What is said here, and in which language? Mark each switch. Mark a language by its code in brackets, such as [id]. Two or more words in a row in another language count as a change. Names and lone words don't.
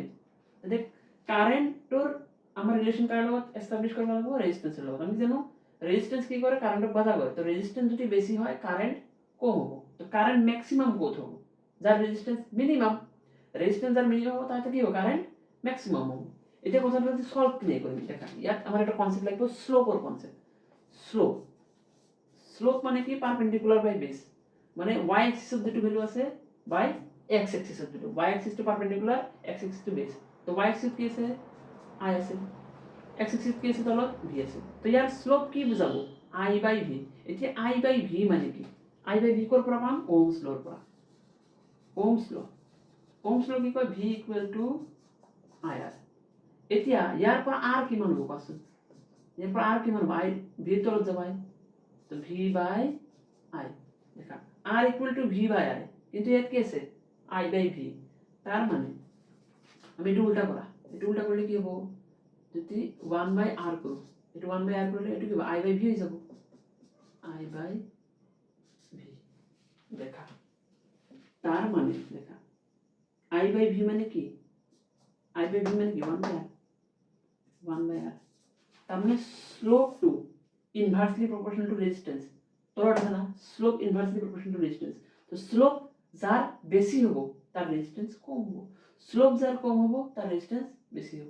[as] তাতে কারেন্টৰ আমাৰ রিলেশন কাৰ লগত এস্টাবলিশ কৰিব লাগিব রেজিস্ট্যান্সৰ লগত। আমি জানো রেজিস্ট্যান্স কি কৰে কারেন্টক বাধা কৰে, তো রেজিস্ট্যান্স যদি বেশি হয় কারেন্ট কম হ'ব, তো কারেন্ট ম্যাক্সিমাম কত হ'ব যার রেজিস্ট্যান্স মিনিমাম, রেজিস্ট্যান্স আর মিনিমাম হ'ব তাতে কি হ'ব কারেন্ট ম্যাক্সিমাম হ'ব। এটা কথাটা যদি সলভ ক্লিয়ার করি দেখা, ইয়াত আমার একটা কনসেপ্ট লাগবে স্লোপৰ কনসেপ্ট। স্লোপ মানে কি পারপেন্ডিকুলার বাই বেস, মানে y অ্যাক্সিসত যেটো ভ্যালু আছে বাই x অ্যাক্সিসত যেটো, y অ্যাক্সিস টু পারপেন্ডিকুলার, x অ্যাক্সিস টু বেস, তো y অ্যাক্সিস কি আছে i আছে, x অ্যাক্সিস কি আছে তলত v আছে, তো ইয়াৰ স্লোপ কি বুজাবো i বাই v। এতিয়া i বাই v মানে কি, i বাই v কৰ পৰা পাম ওহমছ লৰ পৰা, ওহমছ ল কি কয় [en] v equal to ir. [as] এতিয়া ইয়াৰ পৰা r কিমান হ'ব কোৱাচোন, ইয়াৰ পৰা r কিমান হ'ব, i v তলত যাব i, তো v বাই i দেখা [en] r equal to v by i, [as] কিন্তু ইয়াত কি আছে i বাই v, [bn] তার মানে আমি এটা উল্টা করা, এটা উল্টা করলে কি হবে যদি 1 বাই r করো, এটা 1 বাই r করলে এটা কি হবে i বাই v হয়ে যাব, i বাই v দেখা, তার মানে দেখা i বাই v মানে কি, i বাই v মানে কি 1 বাই r, 1 বাই r, তার মানে স্লোপ টু [en] inversely proportional to resistance, [bn] তলত আছে না স্লোপ [en] inversely proportional to resistance, [bn] তো স্লোপ যার বেশি হবো তার রেজিস্ট্যান্স কম হবো, স্লোপ যার কম হবো তার রেজিস্ট্যান্স বেশি হবো।